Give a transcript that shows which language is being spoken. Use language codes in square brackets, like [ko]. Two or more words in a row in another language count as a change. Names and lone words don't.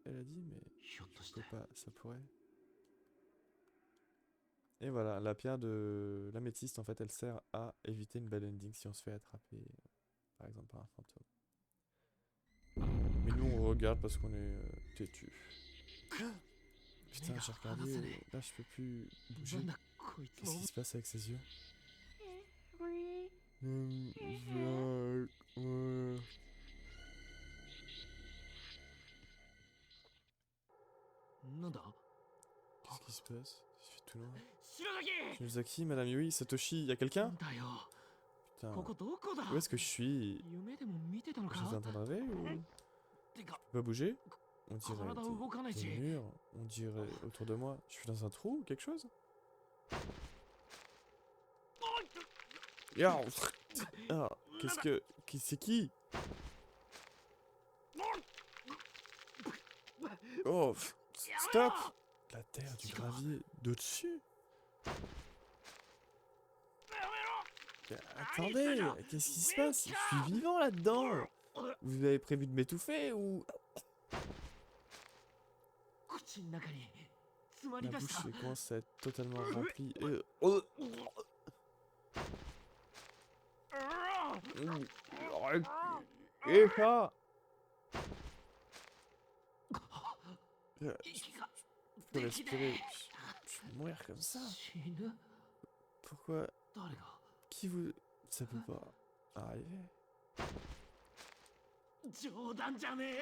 [fr] Elle a dit, mais je peux pas, ça pourrait. Et voilà, la pierre de l'améthyste, en fait, elle sert à éviter une [en] bad ending [fr] si on se fait attraper, par exemple, par un fantôme. Mais nous, on regarde parce qu'on est têtu. Putain, j'ai regardé, là je peux plus bouger. [ja] なんだこいつ [fr] Qu'est-ce [ja] も [fr] qui se passe avec ses yeux? [ja] なんだ [fr] Qu'est-ce qui se passe? Il fait tout noir. [ja] 白崎 [fr] Shinozaki, Madame Yui, Satoshi, y a quelqu'un? [ja] だよ [fr] Putain, [ja] ここどこだ [fr] où est-ce que je suis? [ja] 夢でも見てたのか [fr] J'étais en train de rêver ou... [ja] てか [fr] Je peux pas bouger? On dirait [ja] 体動かない [fr] des [ja] し [fr] murs, on dirait autour de moi. Je suis dans un trou ou quelque chose? Ya, ah, qu'est-ce que... C'est qui? Oh, stop! La terre, du gravier, de dessus? Attendez, qu'est-ce qui se passe? Je suis vivant là-dedans! Vous avez prévu de m'étouffer ou... [ja] 口の中に詰まり [fr] Ma [ja] 出し [fr] bouche [ja] た [fr] commence à être totalement remplie. Et ça! [ja] 息が [fr] Faut [ja] できね [fr] respirer. Je vais mourir comme ça. [ja] 死ぬ [fr] Pourquoi? [ja] 誰が [fr] Qui vous... Ça peut pas arriver. [ja] 冗談じゃねえ